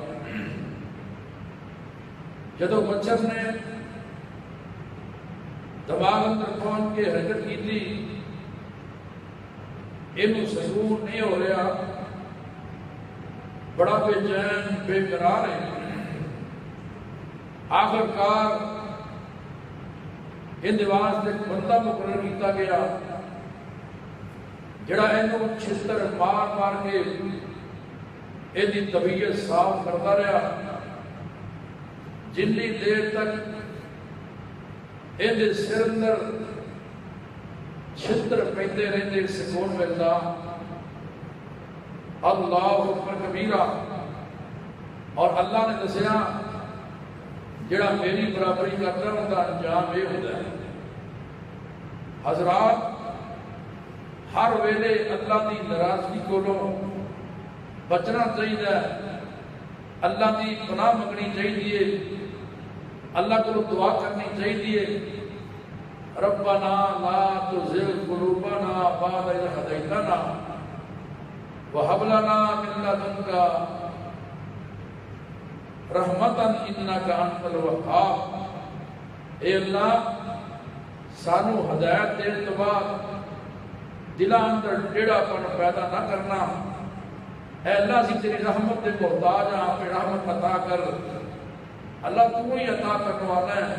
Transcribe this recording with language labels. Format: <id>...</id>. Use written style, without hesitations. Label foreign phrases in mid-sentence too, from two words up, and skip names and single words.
<pa>جدو مچھر نے دماغ اندر پہنچ کے حرکت کی تھی، یہ سکون نہیں ہو رہا، بڑا بے چین بے قرار ہے۔ آخر کار ان واسطے ایک بندہ مقرر کیتا گیا جڑا اینوں چھتر مار مار کے ایدی طبیعت صاف کرتا رہا، جنی دیر تک ایدے سر اندر چھتر پیندے رہندے سکون ملتا۔</pa> <ar>اللہ اکبر کبیرہ،</ar> <pa>اور اللہ نے دسیا جڑا میری برابری کرتا ان کا انجام یہ ہوتا ہے۔ حضرات، ہر ویلے اللہ کی ناراضگی کولوں بچنا چاہیے، اللہ کی پناہ منگنی چاہیے، اللہ کو دعا کرنی چاہیے،</pa> <ar>ربنا لا تزغ قلوبنا بعد إذ هديتنا وهب لنا من لدنك رحمة إنك أنت الوهاب۔</ar> <pa>اے اللہ، سانو ہدایت دین تو بعد دلاں اندر ٹیڑھا پن پیدا نہ کرنا۔ اے اللہ، سی تیری رحمت دے محتاج ہاں، اپنی رحمت عطا کر۔</pa> <ur>اللہ تو ہی عطا کرنے والا ہے۔</ur>